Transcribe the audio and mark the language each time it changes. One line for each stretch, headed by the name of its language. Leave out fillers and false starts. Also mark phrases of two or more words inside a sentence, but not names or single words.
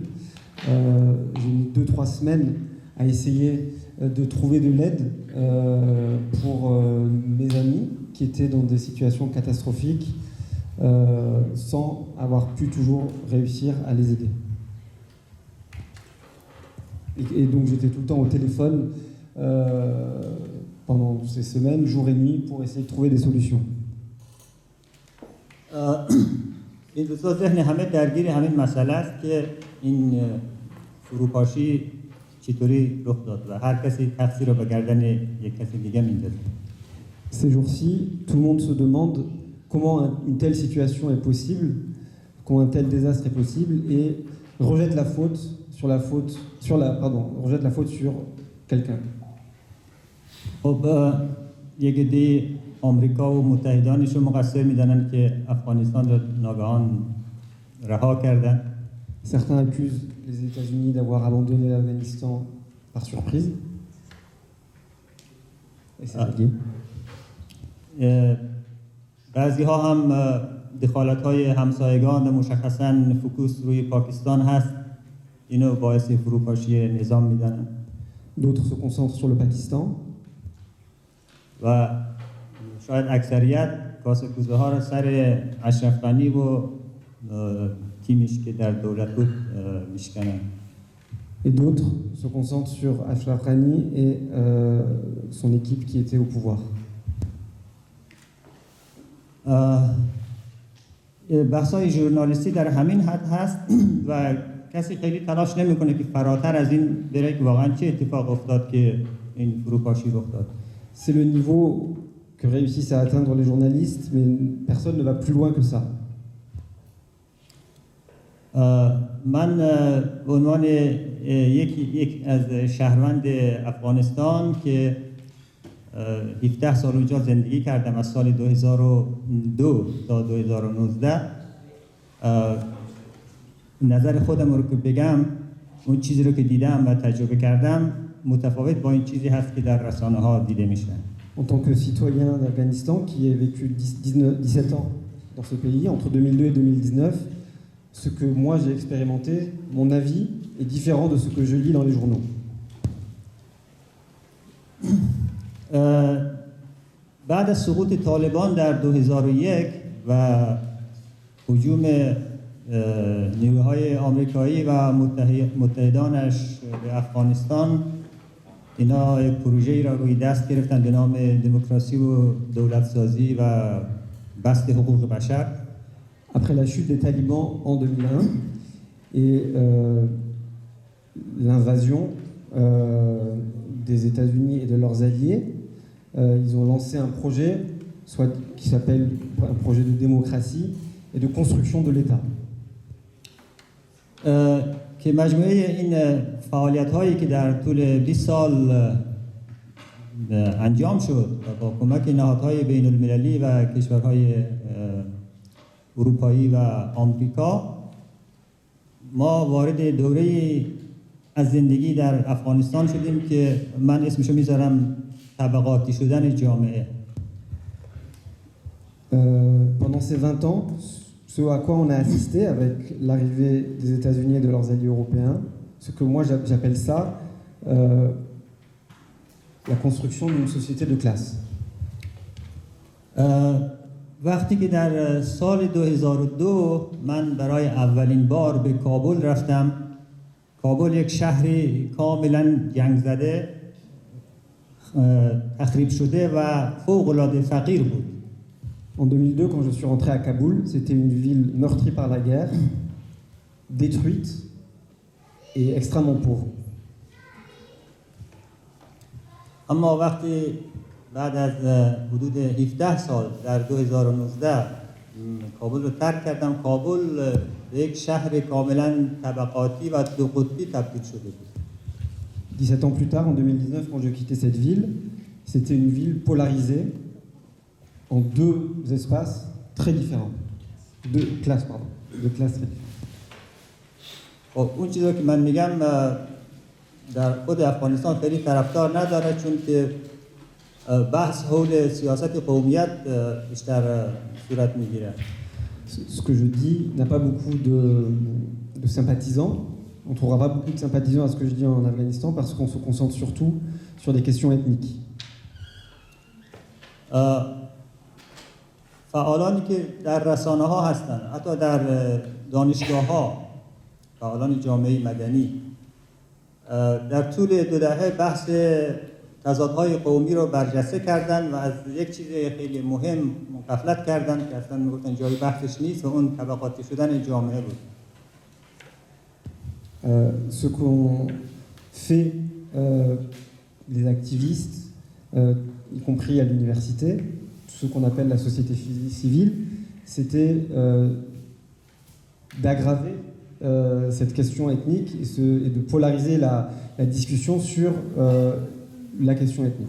French: J'ai mis 2-3 semaines à essayer de trouver de l'aide pour mes amis qui étaient dans des situations catastrophiques sans avoir pu toujours réussir à les aider. Et donc j'étais tout le temps au téléphone pendant ces semaines, jour et nuit, pour essayer de trouver des solutions.
Persian: این روزا ذهن همه درگیر همین مسئله است که این فروپاشی چطوری رخ داد و هر کسی تقصیر رو به گردن یک کسی دیگه میندازه.
French: Ces jours-ci, tout le monde se demande comment une telle situation est possible, comment un tel désastre est possible, et rejette la faute sur quelqu'un.
Persian: خب یک عده آمریکا و متحدانش رو مقصر میدانند که افغانستان را ناگهان رها کردن.
French: Certains accusent les États-Unis d'avoir abandonné l'Afghanistan par surprise. Et c'est lié.
Persian: بعضی ها هم دخالت‌های همسایگان مشخصاً فوکوس روی پاکستان هست، اینو باعث فروپاشی نظام میدن.
French: D'autres se concentrent sur le Pakistan.
Persian: و شاید اکثریت کاسه‌کوزه ها را سر اشرف غنی و تیمش که در دولت بود میشکنن.
French: Et d'autres se concentrent sur Ashraf Ghani et son équipe qui était au pouvoir.
Persian: بحث‌های ژورنالیستی در همین حد هست و کسی خیلی تلاش نمی‌کنه که فراتر از این بره که واقعا چه اتفاق افتاد که این فروپاشی رخ داد.
French: C'est le niveau que réussissent à atteindre les journalistes, mais personne ne va plus loin que ça.
Persian: من به عنوان یک از شهروند افغانستان که 17 سال اونجا زندگی کردم از سال 2002 تا 2019 نظر خودم رو که بگم اون چیزی رو که دیدم و تجربه کردم متفاوت با این چیزی هست که در رسانه ها دیده میشه.
French: En tant que citoyen d'Afghanistan qui a vécu 17 ans dans ce pays, entre 2002 et 2019, ce que moi j'ai expérimenté, mon avis est différent de ce que je lis dans les journaux.
Persian: بعد از سقوط طالبان در 2001 و هجوم نیروهای آمریکایی و متحدانش به افغانستان، اینا یک پروژه‌ای را روی دست گرفتن به نام دموکراسی و دولت‌سازی و بسط حقوق بشر.
French: Après la chute des talibans en 2001 et l'invasion des États-Unis et de leurs alliés, ils ont lancé un projet qui s'appelle un projet de démocratie et de construction de l'État.
Persian: که مجموعه این فعالیت‌هایی که در طول 20 سال انجام شد و با کمک نهادهای بین‌المللی و کشورهای اروپایی و آمریکا، ما وارد دوره‌ای از زندگی در افغانستان شدیم که من اسمشو میذارم طبقاتی شدن جامعه.
French: Pendant ces 20 ans, ce à quoi on a assisté avec l'arrivée des États-Unis et de leurs alliés européens, ce que moi j'appelle ça la construction d'une société de classe.
Persian: وقتی که در سال 2002 من برای اولین بار به کابل رفتم، کابل یک شهری کاملا جنگ زده، تخریب شده و فوق‌العاده فقیر بود.
French: En 2002, quand je suis rentré à Kaboul, c'était une ville meurtrie par la guerre, détruite et extrêmement pauvre.
Persian: اما وقتی بعد از حدود 17 سال در 2019 کابل رو ترک کردم، کابل به یک شهر کاملا طبقاتی و دو قطبی تبدیل شده بود.
French: 17 ans plus tard, en 2019, quand je quittais cette ville, c'était une ville polarisée en deux espaces très différents. Deux classes, pardon. Deux classes très différentes.
Persian: خب اون چیزی که من میگم در خود افغانستان خیلی طرفدار نداره، چون که بحث حول سیاست قومیت بیشتر صورت میگیره.
French: Ce que je dis n'a pas beaucoup de sympathisants. On ne trouvera pas beaucoup de sympathisants à ce que je dis en Afghanistan parce qu'on se concentre surtout sur des questions ethniques.
Persian: فعالانی که در رسانه ها هستن، حتی در دانشگاه ها، فعالان جامعه مدنی در طول 2 دهه بحث تضادهای قومی رو برجسته کردن و از یک چیز خیلی مهم غفلت کردن که اصلا میگفتن جای بحثش نیست و اون طبقاتی شدن جامعه بود.
French: Ce qu'ont fait les activistes, y compris à l'université, ce qu'on appelle la société civile, c'était d'aggraver cette question ethnique et de polariser la discussion sur la question ethnique.